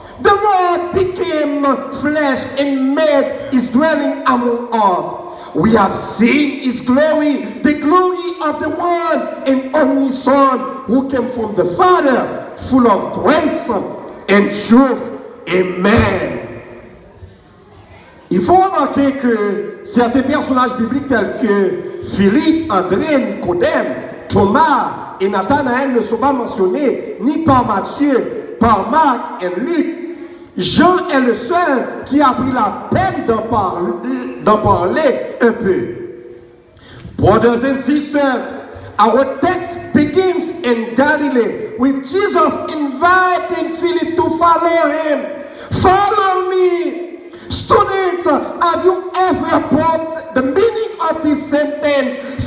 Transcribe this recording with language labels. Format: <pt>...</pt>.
<en>The Word became flesh and made his dwelling among us. We have seen his glory, the glory of the one and only Son who came from the Father, full of grace and truth. Amen.</en> <fr>Il faut remarquer que certains personnages bibliques tels que Philippe, André, Nicodème, Thomas et Nathanaël ne sont pas mentionnés ni par Matthieu, par Marc et Luc. Jean est le seul qui a pris la peine d'en parler un peu.</fr> <en>Brothers and sisters, our text begins in Galilee with Jesus inviting Philip to follow him. Follow me. Students, have you ever brought the meaning of this sentence?</en>